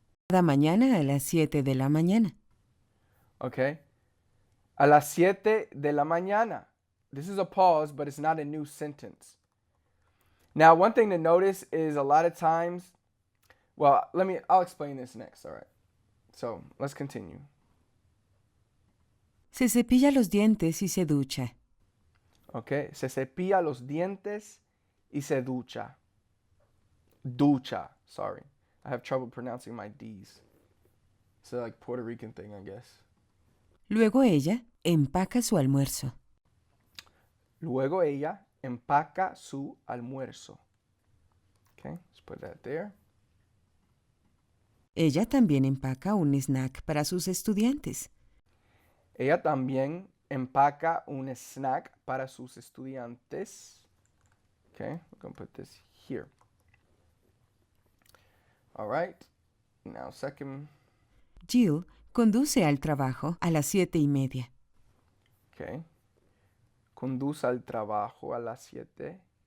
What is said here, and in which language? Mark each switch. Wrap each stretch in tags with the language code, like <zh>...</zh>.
<es>Cada mañana a las 7 de la mañana. Okay. A las 7 de la mañana.</es> <en>This is a pause, but it's not a new sentence. Now, one thing to notice is a lot of times, well, I'll explain this next, all right? So, let's continue.</en> <es>Se cepilla los dientes y se ducha. Okay, se cepilla los dientes y se ducha.</es> <en>Ducha, sorry. I have trouble pronouncing my D's. It's a like Puerto Rican thing, I guess.</en> <es>Luego ella empaca su almuerzo. Luego ella empaca su almuerzo.</es> <en>Okay, let's put that there.</en> <es>Ella también empaca un snack para sus estudiantes. Ella también empaca un snack para sus estudiantes.</es> <en>Okay, we're going to put this here. All right, now second.</en> <es>Jill conduce al trabajo a las 7:30.</es> <en>Okay.</en> <es>Conduce al trabajo a las 7:30.</es>